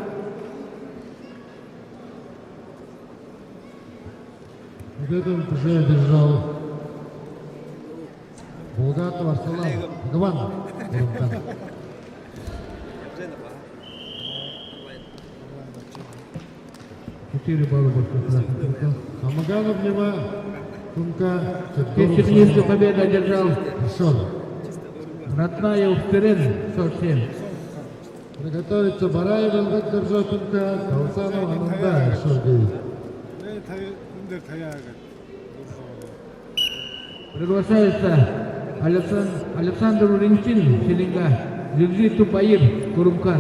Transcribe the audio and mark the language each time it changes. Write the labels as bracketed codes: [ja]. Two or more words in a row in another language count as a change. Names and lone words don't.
[ru] В этом уже одержал Булгатов Арсалан Гван Курумкан. 4 балла больше. Хамаганов Лева Кумка. Техническую победу одержал Шор. Ратная Устырын 47. Приготовиться Бараев Эльбек Держотунка, Калсанов Ананда Шор 9. Приглашается Александр Ринчин Селинга, Джигжиту Баир Курумкан.